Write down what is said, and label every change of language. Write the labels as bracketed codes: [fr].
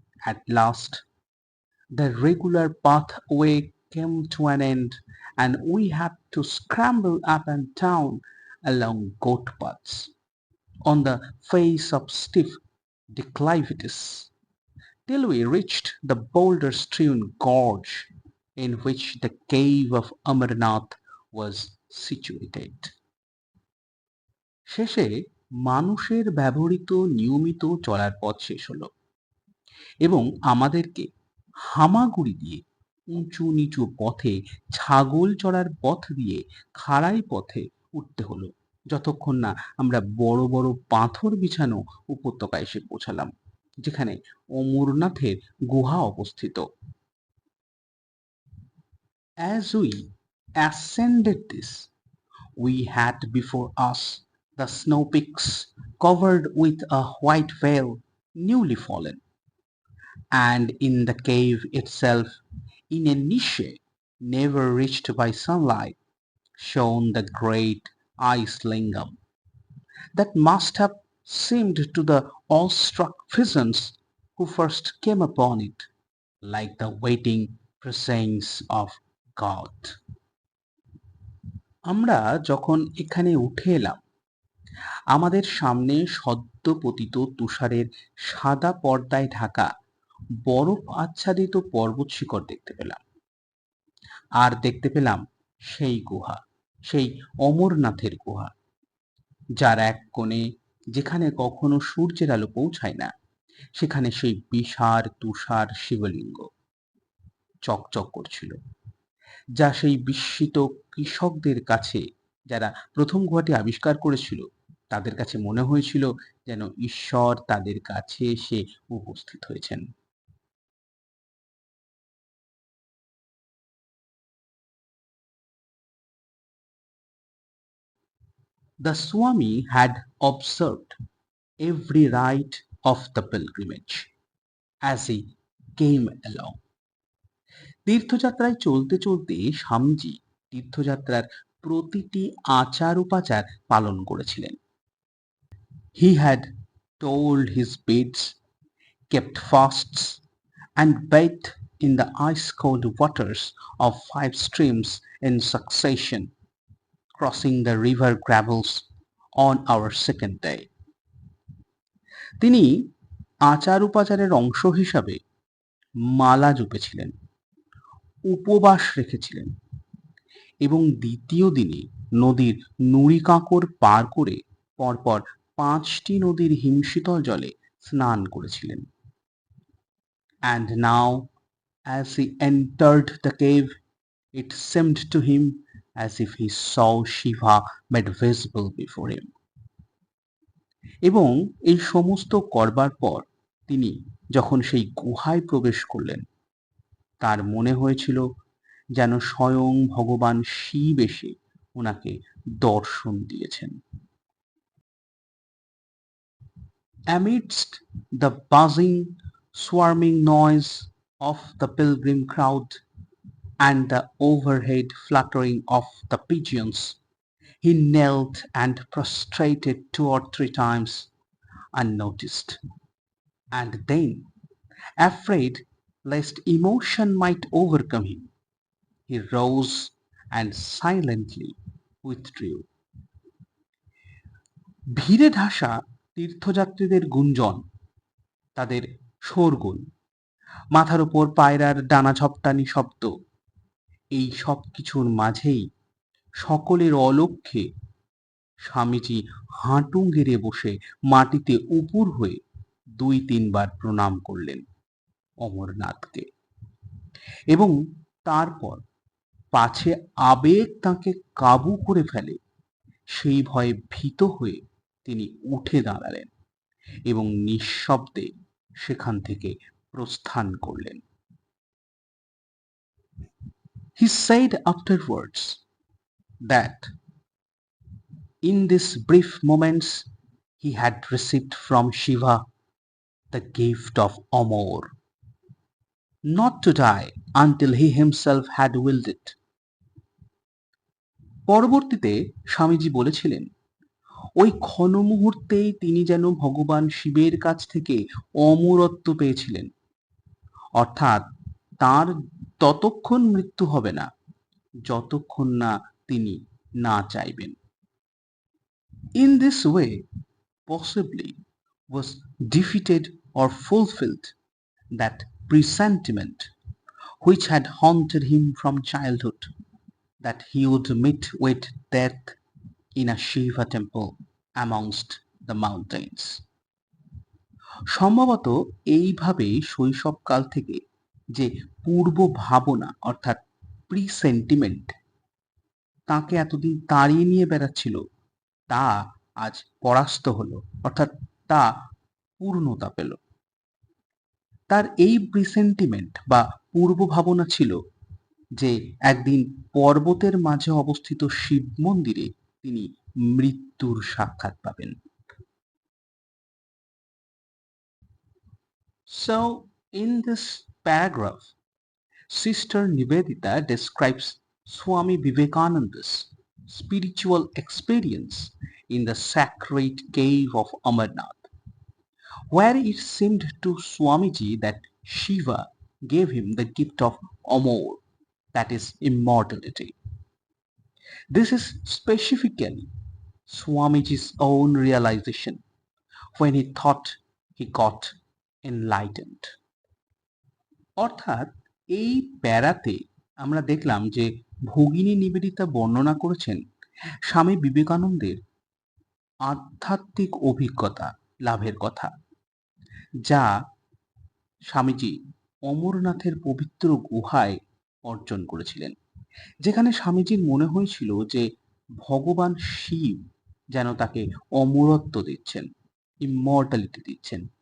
[en] At last the regular pathway came to an end, and we had to scramble up and down along goat paths on the face of steep declivities till we reached the boulder-strewn gorge in which the cave of Amarnath was situated. [bn] শেষে মানুষের ব্যবহৃত নিয়মিত চলার পথ শেষ হলো এবং আমাদেরকে হামাগুড়ি দিয়ে উঁচু নিচু পথে ছাগল চড়ার পথ দিয়ে খাড়াই পথে উঠতে হলো যতক্ষণ না আমরা বড় বড় পাথর বিছানো উপত্যকায় এসে পৌঁছালাম যেখানে অমরনাথের গুহা অবস্থিত। [en] As we ascended this, we had before us the snow peaks covered with a white veil newly fallen, and in the cave itself, in a niche never reached by sunlight, shone the great ice lingam that must have seemed to the awestruck peasants who first came upon it like the waiting presence of God. [bn] আমরা যখন এখানে উঠে এলাম আমাদের সামনে সদ্য পতিত তুষারের সাদা পর্দায় ঢাকা বরফ আচ্ছাদিত পর্বত শিখর দেখতে পেলাম আর দেখতে পেলাম সেই গুহা সেই অমরনাথের গুহা যার এক কোণে যেখানে কখনো সূর্যের আলো পৌঁছায় না সেখানে সেই বিশাল তুষার শিবলিঙ্গ চকচক করছিল যা সেই বিস্মিত কৃষকদের কাছে যারা প্রথম গুহাটি আবিষ্কার করেছিল তাদের কাছে মনে হয়েছিল যেন ঈশ্বর তাদের কাছে এসে উপস্থিত হয়েছেন। [en] The Swami had observed every rite of the pilgrimage as he came along. [bn] তীর্থযাত্রায় চলতে চলতে স্বামীজি তীর্থযাত্রার প্রতিটি আচার উপাচার পালন করেছিলেন। [en] He had told his beads, kept fasts, and bathed in the ice-cold waters of 5 streams in succession, crossing the river Gravels on our second day. [bn] তিনি আচার উপাচারের অংশ হিসাবে মালা জপেছিলেন, উপবাস রেখেছিলেন এবং দ্বিতীয় দিনে নদীর নুড়ি কাঁকর পার করে পরপর 5টি নদীর হিমশীতল জলে স্নান করেছিলেন। [en] And now, as he entered the cave, it seemed to him as if he saw Shiva made visible before him. [bn] এবং এই সমস্ত করবার পর তিনি যখন সেই গুহায় প্রবেশ করলেন তার মনে হয়েছিল যেন স্বয়ং ভগবান শিব এসে ওনাকে দর্শন দিয়েছেন। [en] Amidst the buzzing, swarming noise of the pilgrim crowd and the overhead fluttering of the pigeons, he knelt and prostrated 2 or 3 times unnoticed, and then, afraid lest emotion might overcome him, he rose and silently withdrew. [bn] ভিড়ে ঢাসা তীর্থযাত্রীদের গুঞ্জন, তাদের শোরগোল, মাথার উপর পায়রার ডানা ঝপটানি শব্দ, এই সব কিছুর মাঝেই সকলের অলক্ষ্যে স্বামীজি হাঁটু গেড়ে বসে মাটিতে উপুর হয়ে 2-3 বার প্রণাম করলেন অমরনাথকে এবং তারপর পাছে আবেগ তাকে কাবু করে ফেলে সেই ভয়ে ভীত হয়ে তিনি উঠে দাঁড়ালেন এবং নিঃশব্দে সেখান থেকে প্রস্থান করলেন। [en] He said afterwards that in these brief moments he had received from Shiva the gift of Amor, not to die until he himself had willed it. [bn] পরবর্তীতে স্বামীজি বলেছিলেন, ওই ক্ষণ মুহূর্তেই তিনি যেন ভগবান শিবের কাছ থেকে অমরত্ব পেয়েছিলেন, অর্থাৎ তার ততক্ষণ মৃত্যু হবে না যতক্ষণ না তিনি না চাইবেন। [en] In this way, possibly was defeated or fulfilled that presentiment which had haunted him from childhood, that he would meet with death in a Shiva temple amongst the mountains. [bn] সম্ভবত এইভাবেই শৈশবকাল থেকে যে পূর্ব ভাবনা অর্থাৎ প্রিসেন্টিমেন্ট তাকে এতদিন তাড়িয়ে নিয়ে বেড়াচ্ছিল, তা আজ পরাস্ত হলো, অর্থাৎ তা পূর্ণতা পেল। তার এই প্রিসেন্টিমেন্ট বা পূর্ব ভাবনা ছিল যে একদিন পর্বতের মাঝে অবস্থিত শিব মন্দিরে তিনি মৃত্যুর সাক্ষাৎ পাবেন। [en] So, in this paragraph, Sister Nivedita describes Swami Vivekananda's spiritual experience in the sacred cave of Amarnath, where it seemed to Swamiji that Shiva gave him the gift of Amor, that is immortality. This is specifically Swamiji's own realization when he thought he got enlightened. [bn] অর্থাৎ এই প্যারাতে আমরা দেখলাম যে ভগিনী নিবেদিতা বর্ণনা করেছেন স্বামী বিবেকানন্দের আধ্যাত্মিক অভিজ্ঞতা লাভের কথা, যা স্বামীজি অমরনাথের পবিত্র গুহায় অর্জন করেছিলেন, যেখানে স্বামীজির মনে হয়েছিল যে ভগবান শিব যেন তাকে অমরত্ব দিচ্ছেন, ইমমর্টালিটি দিচ্ছেন।